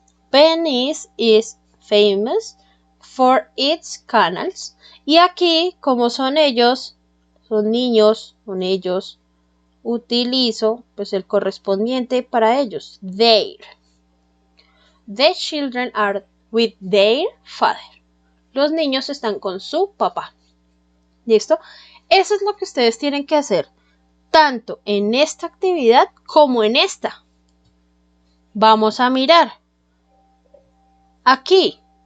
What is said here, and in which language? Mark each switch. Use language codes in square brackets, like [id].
[en] Venice is famous for its canals. [es] Y aquí, como son ellos, son niños, son ellos, utilizo pues el correspondiente para ellos. [en] Their. The children are with their father. [es] Los niños están con su papá. ¿Listo? Eso es lo que ustedes tienen que hacer, tanto en esta actividad como en esta. Vamos a mirar. Aquí.